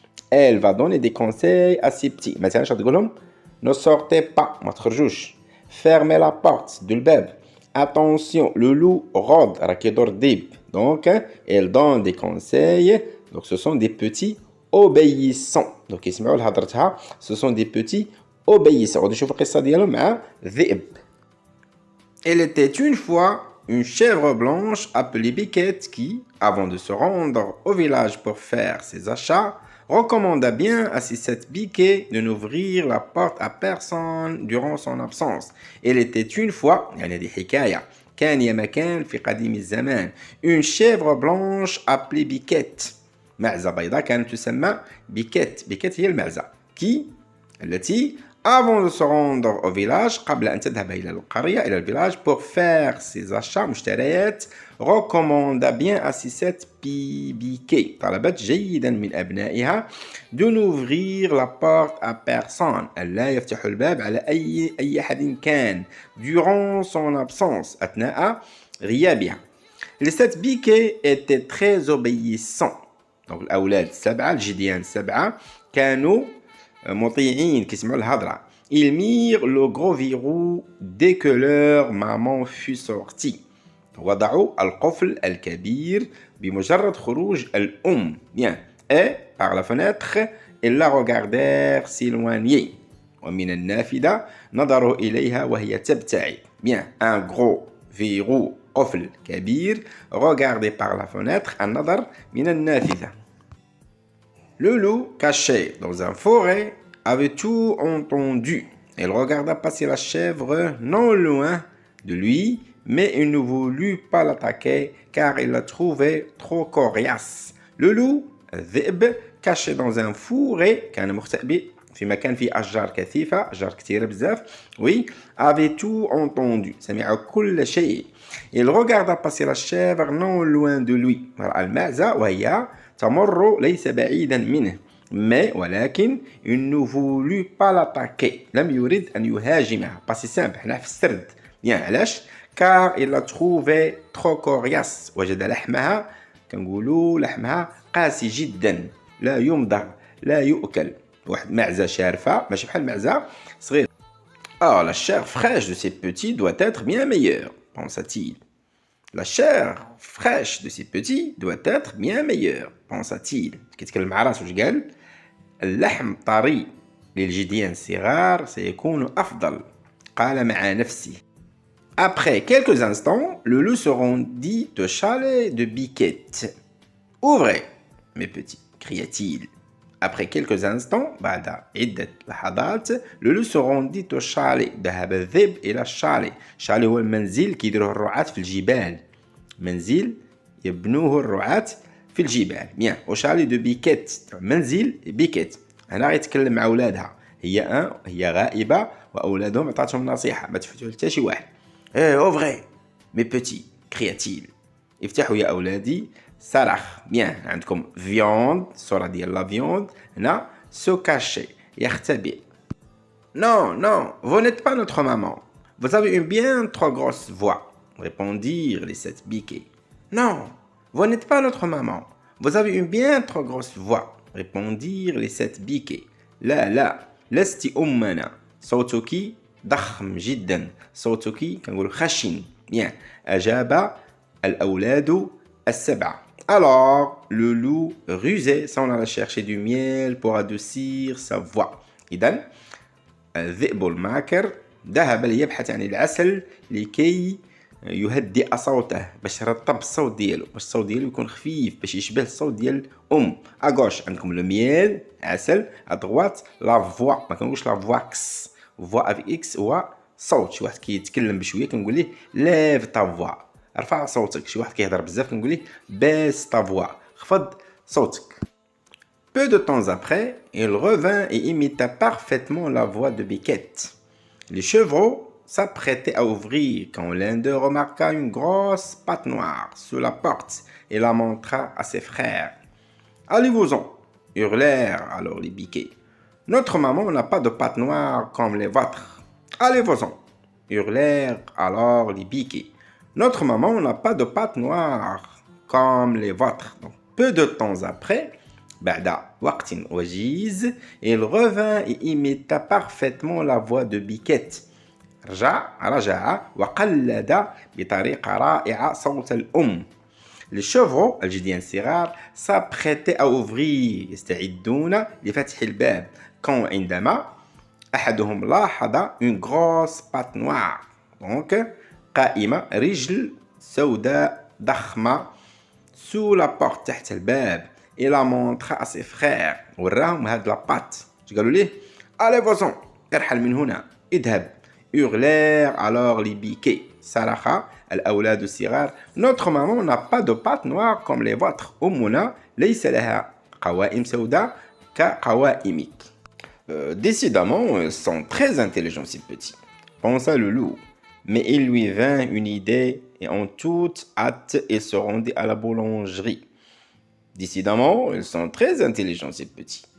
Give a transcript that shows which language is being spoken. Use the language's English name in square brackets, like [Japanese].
[French] Elle va donner des conseils à ses petits. [Arabic] مثلا تقول لهم [French] ne sortez pas, [Arabic] ما تخرجوش. [French] Fermez la porte du beb. Attention, le loup rôde, [Arabic] راك يدور ديب. [French] Donc, elle donne des conseils. Donc, ce sont des petits obéissants. Donc, [Arabic] يسمعوا لهضرتها, [French] ce sont des petits obéissants. [Arabic] غادي نشوفوا القصة ديالهم مع ذئب. [French] Elle était une fois une chèvre blanche appelée Biquette qui, avant de se rendre au village pour faire ses achats, recommanda bien à ses 7 biquets de n'ouvrir la porte à personne durant son absence. Elle était une fois, [Arabic] يعني هذه حكاية كان يا مكان في قديم الزمان, [French] une chèvre blanche appelée Biquette. [Arabic] معزة بيضاء كانت تسمى Biquette. [French] Biquette [Arabic] هي المعزة التي [French] avant de se rendre au village [Arabic] قبل أن تذهب إلى القرية إلى الفيلاج [French] pour faire ses achats مشتريات recommanda bien à ses 7 biquets [Arabic] طلبت جيدا من أبنائها [French] de n'ouvrir la porte à personne [Arabic] ألا يفتحوا الباب على أي أحد كان [French] durant son absence [Arabic] أثناء غيابها. [French] Les 7 biquets étaient très obéissants. [Arabic] Donc الأولاد السبعة الجديان السبعة كانوا مطيعين كيسمعوا الهضرة. [French] Ils mirent le gros verrou dès que leur maman fut sortie. [Arabic] وضعوا القفل الكبير بمجرد خروج الأم. [French] Bien. Et par la fenêtre, ils la regardèrent s'éloigner. [Arabic] ومن النافذة نظروا إليها وهي تبتعد. [French] Bien. Un gros verrou [Arabic] قفل كبير [French] regardé par la fenêtre [Arabic] النظر من النافذة. [French] Le loup, caché dans un forêt, avait tout entendu. Il regarda passer la chèvre non loin de lui, mais il ne voulut pas l'attaquer car il la trouvait trop coriace. Le loup, الذئب, caché dans un forêt, [Arabic] كان مختبئ في مكان فيه أشجار كثيفة, أشجار كثيرة بزاف, [French] oui, avait tout entendu. [Arabic] سمع كل شيء. [French] Il regarda passer la chèvre non loin de lui. [Arabic] رأى المعزة وهي تمر ليس بعيدا منه. [French] Mais ولكن il ne voulut pas l'attaquer. [Arabic] لم يريد أن يهاجمها. [French] Pas si simple. [Arabic] احنا في السرد. [French] Bien, علاش؟ car il la trouvait trop coriace. [Arabic] وجد لحمها كنقولوا لحمها قاسي جدا. لا يمضغ. لا يؤكل. واحد معزة شارفة ماشي بحال معزة صغير. [French] Oh, la chair fraîche de ces petits doit être bien meilleure, pensa-t-il. La chair fraîche de ces petits doit être bien meilleure, pensa-t-il. [Arabic] كيتكلم مع راسو واش قال؟ اللحم طري للجديان الصغار سيكون أفضل. قال مع نفسه. [French] Après quelques instants, le loup se rendit au chalet de Biquette. Ouvrez, mes petits, cria-t-il. Après quelques instants, [Arabic] بعد عدة لحظات, [French] le loup se rendit au chalet. [Arabic] ذهب الذئب إلى الشالي. الشالي هو المنزل كيديروه الرعاة في الجبال. منزل يبنوه الرعاة في الجبال. [French] Bien, au chalet de Biquette. [Arabic] منزل بيكيت. هنا غيتكلم مع أولادها. هي غائبة وأولادهم عطاتهم نصيحة ما تفتحوا حتى شي واحد. [French] ouvrez, mes petits, cria-t-il. [Arabic] افتحوا يا أولادي. صرخ. [French] Bien, عندكم viande, [Arabic] صورة ديال [French] la viande. هنا se cacher, يختبئ. Non, non, vous n'êtes pas notre maman. Vous avez une bien trop grosse voix, répondirent les 7 biquets. Non, vous n'êtes pas notre maman. Vous avez une bien trop grosse voix, répondirent les 7 biquets. [Arabic] لا, لست أمنا. صوتك ضخم جدا. صوتك كنقول خشن. Bien, أجاب الأولاد السبعة. [French] Alors, le loup rusé s'en alla chercher du miel pour adoucir sa voix. [Arabic] إذن الذئب الماكر ذهب ليبحث عن العسل لكي يهدئ صوته باش يرطب الصوت ديالو باش الصوت ديالو يكون خفيف باش يشبه الصوت ديال اغوش عندكم لو ميل عسل ادغوات لا فوا ما كنقولش لا فوا فوا افي اكس هو صوت شي واحد كيتكلم بشويه كنقول ليه ليف تا فوا ارفع صوتك. شي واحد كيهضر بزاف كنقول ليه [French] baisse ta voix. [Arabic] خفض صوتك. [French] Peu de temps après, il revint et imita parfaitement la voix de Biquette. Les chevreaux s'apprêtaient à ouvrir quand l'un d'eux remarqua une grosse patte noire sous la porte et la montra à ses frères. « Allez-vous-en » hurlèrent alors les biquets. « Notre maman n'a pas de patte noire comme les vôtres. »« Allez-vous-en » hurlèrent alors les biquets. « Notre maman n'a pas de patte noire comme les vôtres. » Donc, peu de temps après, [Arabic] بعد وقت وجيز, [French] il revint et imita parfaitement la voix de Biquette. [Arabic] رجع وقلد بطريقة رائعة صوت الأم. [French] Les chevreaux [Arabic] الجديان الصغار [French] s'apprêtaient à ouvrir, [Arabic] يستعدون لفتح الباب. [French] quand [Arabic] عندما أحدهم لاحظ [French] une grosse patte noire. [Arabic] donc قائمة رجل سوداء ضخمة [French] sous la porte [Arabic] تحت الباب. [French] et la montra à ses frères. [Arabic] وراهم هاد [French] la patte. [Arabic] قالوا ليه [French] allez-vous-en [Arabic] ارحل من هنا اذهب. [French] hurlèrent alors les biquets. [Arabic] صرخ الأولاد الصغار. [French] Notre maman n'a pas de patte noire comme les vôtres. [Arabic] أمنا ليس لها قوائم سوداء كقوائمك. [French] Décidément, ils sont très intelligents ces petits, pensa le loup. Mais il lui vint une idée et en toute hâte, il se rendit à la boulangerie. Décidément, ils sont très intelligents ces petits.